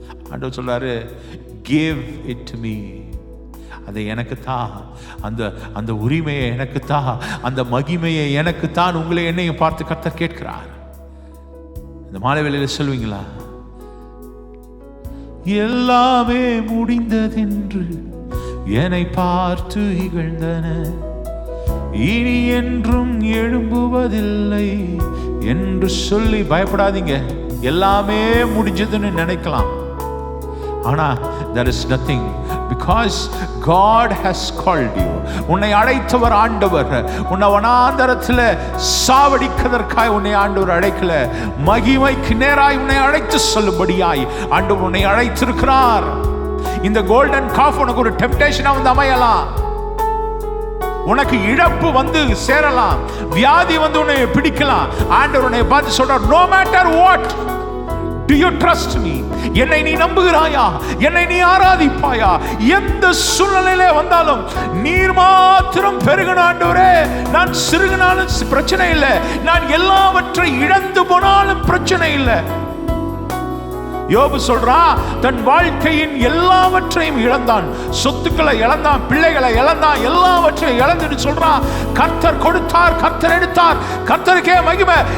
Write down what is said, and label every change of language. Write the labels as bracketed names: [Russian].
[Tamil] ஆண்டவர் சொல்றாரு, [English] give it to me. [Tamil] அதை எனக்கு தான், அந்த அந்த உரிமையை எனக்கு தான், அந்த மகிமையை எனக்கு தான். உங்களை என்னையும் பார்த்து கர்த்தர் கேட்கிறார். இந்த மாலை வேளையில சொல்வீங்களா, எல்லாமே முடிந்ததென்று என்னை பார்த்து இகழ்ந்தன, இனி என்றும் எழும்புவதில்லை என்று சொல்லி பயப்படாதீங்க. எல்லாமே முடிஞ்சதுன்னு நினைக்கலாம், ஆனா [English] there is nothing, because God has called you. [Tamil] உன்னை அழைத்தவர் ஆண்டவர். உன்னை வனாந்தரத்தில் சாவடிக்கதற்காய் உன்னை ஆண்டவர் அழைக்கல, மகிமைக்கு நேராய் உன்னை அழைத்து சொல்லும்படியாய் ஆண்டவர் உன்னை அழைத்திருக்கிறார். இந்த கோல்டன் காஃப் உனக்கு ஒரு டெம்ப்டேஷனா வந்து அமையலாம், உனக்கு இழப்பு வந்து சேரலாம், வியாதி வந்து உன்னை பிடிக்கலாம். ஆண்டவர் உன்னை பார்த்து சொல்றார், [English] no matter what, do you trust me? [Tamil] என்னை நீ நம்புகிறாயா? என்னை நீ ஆராதிப்பாயா? எந்த சூழ்நிலையிலே வந்தாலும் நீர் மாத்திரம் பெருகணும் ஆண்டவரே. நான் சிறுகினாலும் பிரச்சனை இல்லை, நான் எல்லாவற்றை இழந்து போனாலும் பிரச்சனை இல்லை. யோபு சொல்றான், தன் வாழ்க்கையின் எல்லாவற்றையும் இழந்தான், சொத்துக்களை இழந்தான், பிள்ளைகளை இழந்தான், எல்லாவற்றையும் இழந்துட்டு சொல்றான், கர்த்தர் கொடுத்தார், கர்த்தர் எடுத்தார், கர்த்தருக்கே மகிமை.